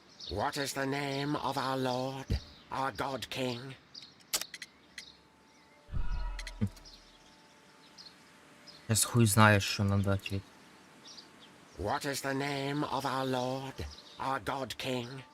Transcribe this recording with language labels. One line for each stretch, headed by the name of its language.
English: What is the name of our Lord, our God King?
Russian: Сейчас хуй знаешь, что надо ответить.
English: What is the name of our Lord, our God King?